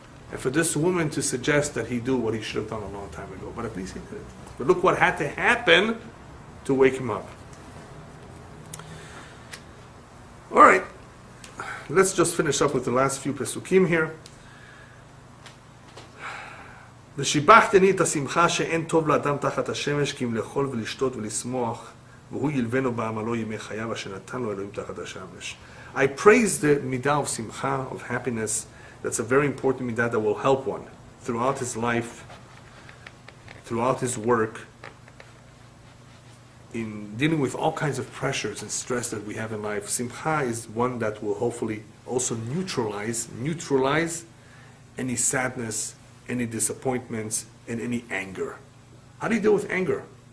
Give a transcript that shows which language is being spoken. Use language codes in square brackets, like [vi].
[en] And for this woman to suggest that he do what he should have done a long time ago. But at least he did it. But look what had to happen to wake him up. All right. Let's just finish up with the last few pesukim here. [he] ושיבחתני את השמחה שאין טוב לאדם תחת השמש כי אם לאכול ולשתות ולשמוח והוא ילבנו בעמלו ימי חייו אשר נתן לו אלוהים תחת השמש. [en] I praise the midah of simcha, of happiness. That's a very important midah that will help one throughout his life, throughout his work, in dealing with all kinds of pressures and stress that we have in life. Simcha is one that will hopefully also neutralize any sadness, any disappointments, and any anger. How do you deal with anger?